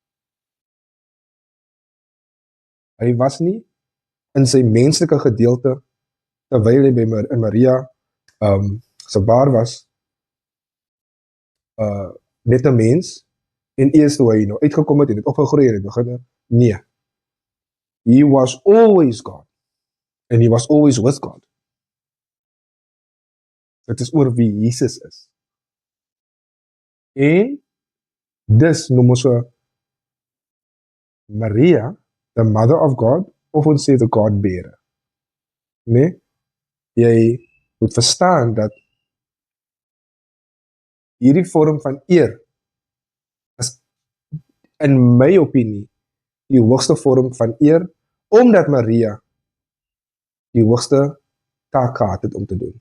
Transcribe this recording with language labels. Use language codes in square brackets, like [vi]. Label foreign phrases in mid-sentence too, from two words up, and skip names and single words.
[af] Hy was nie in sy menslike gedeelte, terwyl hy in Maria se baar was, net 'n mens, en eers toe hy nou uitgekom het en het opgegroei en het begin, nee. [en] He was always God, and he was always with God. [af] Dit is oor wie Jesus is. En dis noem ons Maria, [en] the mother of God, [af] of ons sê [en] the God-bearer. [af] Nee? Jy moet verstaan dat hierdie vorm van eer is in my opinie die hoogste vorm van eer, omdat Maria die hoogste taak gehad het om te doen.